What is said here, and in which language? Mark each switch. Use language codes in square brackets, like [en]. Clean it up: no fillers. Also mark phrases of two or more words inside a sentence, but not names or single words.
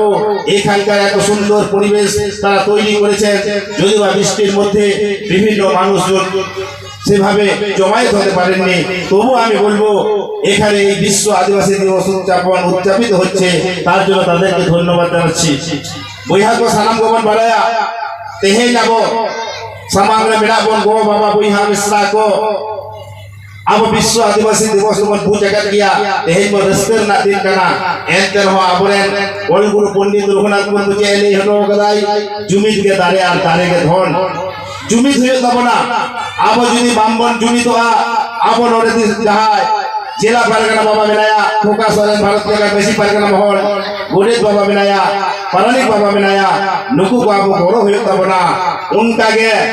[bn] এখানকার এত সুন্দর পরিবেশ তারা তৈরি করেছেন, যদিও বৃষ্টির মধ্যে বিভিন্ন মানুষজন সেভাবে জমায়েত হতে পারেননি, তবু আমি বলবো এখানে এই বিশ্ব আদিবাসী দিবস উদযাপিত হচ্ছে, তার জন্য তাদেরকে ধন্যবাদ জানাচ্ছি। [sat] বৈহাগ সালাম গোবন বাড়ায়া তেহে যাব সামাংরে মেড়াবন গো বাবা বৈহা মিশ্রা কো abo Biswa Adivasi Divos mon bu jagat gya tehin mo raskar na din kana enter ho aboren ol guru pondit Raghunath Murmu je ele hono gadai jumit ge dare ar dare ge dhon jumit hoye tabona abo judi bambon jumit ha abo nore jahai jela pargana baba menaya Khoka Soren Bharat jagat besi pargana mohol Godit baba menaya Paranik baba menaya nuku ko abo goro hoye tabona unka ge